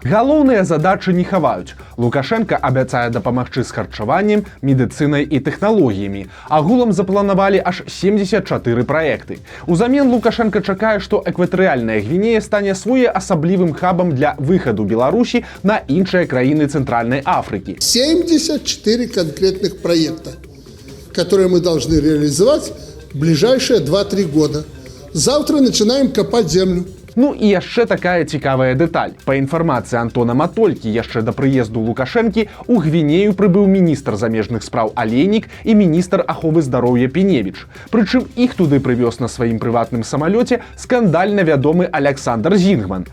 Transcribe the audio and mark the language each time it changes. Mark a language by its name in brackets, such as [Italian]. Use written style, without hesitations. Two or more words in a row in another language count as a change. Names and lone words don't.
[Belarusian] Галоўныя задачы не хаваюць. Лукашенко абяцае дапамагчы з харчаваннем, медыцынай і тэхналогіямі. Агулам запланавалі аж 74 праекты. Узамен Лукашенко чакае, што экватарыяльная Гвінея стане своеасаблівым хабам для выхаду Беларусі на іншыя краіны [Russian] Центральной Африки. 74 конкретных проекта, которые мы должны реализовать в ближайшие 2-3 года. Завтра начинаем копать землю. [Belarusian] Ну і яшчэ такая цікавая дэталь. Па інфармацыі Антона Матолькі, яшчэ да прыезду Лукашэнкі у Гвінею прыбыў міністр замежных спраў Алейнік і міністр аховы здароўя Пеневіч. Прычым іх туды прывёз на сваім прыватным самалёце скандальна вядомы Александр Зінгман.